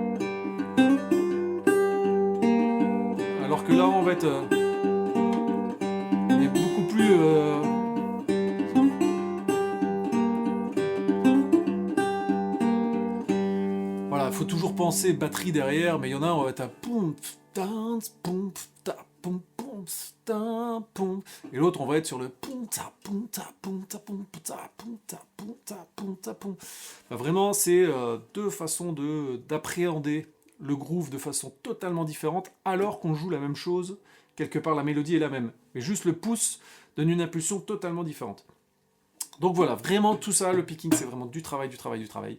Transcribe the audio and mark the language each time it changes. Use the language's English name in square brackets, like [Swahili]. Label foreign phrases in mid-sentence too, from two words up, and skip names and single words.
[French] Alors que là, on va être... on est beaucoup plus... Voilà, il faut toujours penser batterie derrière, mais il y en a, on va être à poum, ta, poum, ta, poum, poum, ta, poum. Et l'autre, on va être sur le poum, ta, poum, ta, poum, ta, poum, ta, poum, ta, poum, ta, poum, ta, poum. Enfin, vraiment, c'est deux façons d'appréhender le groove de façon totalement différente, alors qu'on joue la même chose. Quelque part, la mélodie est la même. Mais juste le pouce donne une impulsion totalement différente. Donc voilà, vraiment tout ça, le picking, c'est vraiment du travail, du travail, du travail.